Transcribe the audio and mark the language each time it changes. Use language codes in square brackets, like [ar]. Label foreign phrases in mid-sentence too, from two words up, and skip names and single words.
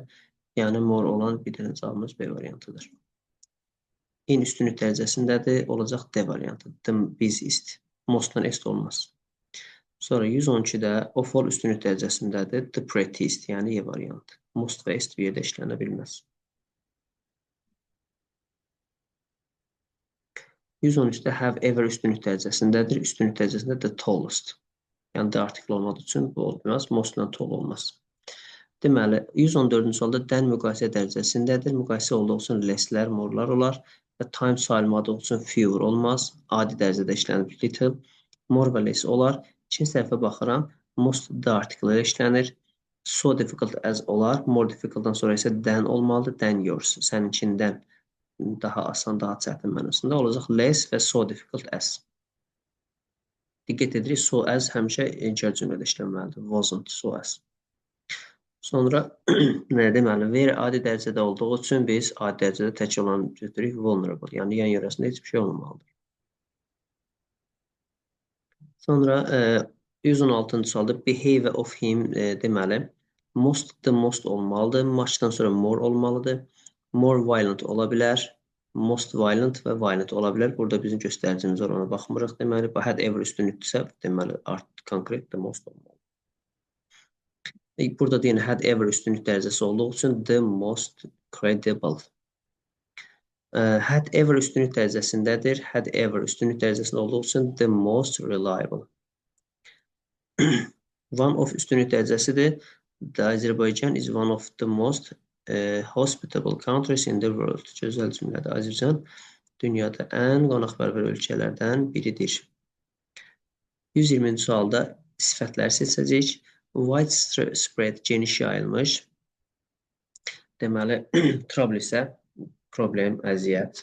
[az] Yəni more olan bir dənə cavabımız B variantıdır. In üstünlük dərəcəsindədir. Olacaq D variantı. [en] The busiest. [az] Most-dan est olmaz. Sonra 112-də [en] of-all [az] üstünlük dərəcəsindədir. The prettiest, yəni E variantı. Most və est bir yerdə işlənə bilməz. 113-də [en] have ever [az] üstünlük dərəcəsindədir. Üstünlük dərəcəsində [en] the tallest. [az] Yəni the artikel olmadığı üçün bu olmaz. Most-dan tall olmaz. Deməli, 114-cü sualda dən müqayisə dərəcəsindədir. Müqayisə olduğu üçün lesslər, more'lar olar və time sayılmadığı üçün fewer olmaz. Adi dərəcədə işlənir little. More və less olar. İkinci tərəfə baxıram. [en] Most the article [az] ilə işlənir. [en] So difficult as [az] olar. [en] More difficult- [az] dan sonra isə than olmalıdır. [en] Than yours. [az] Səninkindən daha asan, daha çətin mənasında olacaq. [en] Less və so difficult as. [az] Diqqət edirik. So as həmişə incər cümlədə işlənməlidir. [en] Wasn't, so as. [az] Sonra nə deməli, where adi dərəcədə olduğu üçün biz adi dərəcədə tək olanı götürürük vulnerable. Yəni yan yörəsində heç bir şey olmamalıdır. Sonra 116-cı sualda [en] behavior of him [az] deməli [en] most the most [az] olmalıdır. Muchdan sonra more olmalıdır. [en] More violent [az] ola bilər. [en] Most violent [az] və violent ola bilər. Burada bizim göstəricimiz var, ona baxmırıq. Deməli, bu had ever üstünlükdürsə, deməli konkret [en] the most [az] olmalıdır. Burada deyən [en] had ever [az] üstünlük dərəcəsi olduğu üçün [en] the most credible. Had ever [az] üstünlük dərəcəsindədir. [en] Had ever [az] üstünlük dərəcəsində olduğu üçün [en] the most reliable. One of [az] üstünlük dərəcəsidir. [en] Azərbaycan is one of the most hospitable countries in the world. [az] Gözəl cümlədir. Azərbaycan dünyada ən qonaqpərvər ölkələrdən biridir. 120-ci sualda sifətləri seçəcəyik. Widespread, geniş yayılmış. Deməli, trouble isə problem, əziyyət.